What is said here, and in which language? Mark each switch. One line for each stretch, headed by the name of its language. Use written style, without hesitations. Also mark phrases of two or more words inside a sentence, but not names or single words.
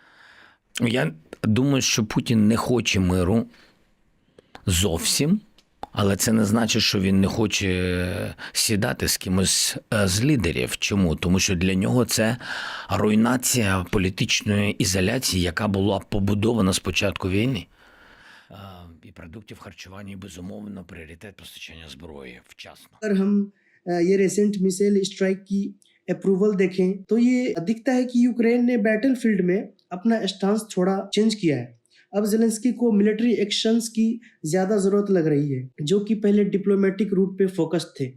Ukrainian: Я думаю, що Путін не хоче миру зовсім, але це не значить, що він не хоче сідати з кимось з лідерів. Чому? Тому що для нього це руйнація політичної ізоляції, яка була побудована з початку війни. І продуктів харчування, і, безумовно, пріоритет постачання зброї вчасно.
Hindi: अगर हम ये
English: recent missile strike
Hindi: की अप्रूवल देखें तो ये दिखता है कि यूक्रेन ने बैटलफील्ड में अपना स्टांस थोड़ा चेंज किया है। अब ज़ेलेंस्की को
English: military actions
Hindi: की ज़्यादा ज़रूरत लग रही है, जो कि पहले
English: diplomatic route
Hindi: पे फोकस थे।